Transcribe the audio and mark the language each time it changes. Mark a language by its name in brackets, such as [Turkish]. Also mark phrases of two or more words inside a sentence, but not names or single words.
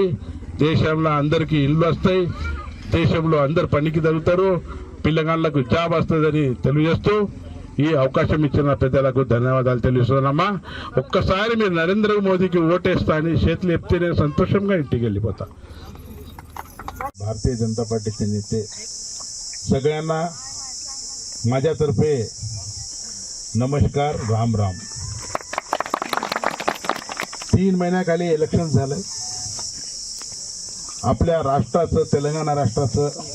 [Telugu] దేశంలో అందరికీ ఇల్లు వస్తాయి, దేశంలో అందరు పనికి తగ్గుతారు, పిల్లగాళ్ళకు జాబ్ వస్తుందని తెలియజేస్తూ ఈ అవకాశం ఇచ్చిన పెద్దలకు ధన్యవాదాలు తెలియజేస్తున్నామ్మా. ఒక్కసారి మీరు నరేంద్ర మోదీకి ఓటేస్తా అని చేతులు ఎప్తే నేను సంతోషంగా ఇంటికి వెళ్ళిపోతా. [Marathi] भारतीय जनता पार्टीचे नेते सगळ्यांना माझ्यातर्फे नमस्कार, राम राम. 3 महिन्याखाली इलेक्शन झालंय आपल्या राष्ट्राचं, तेलंगणा राष्ट्राचं.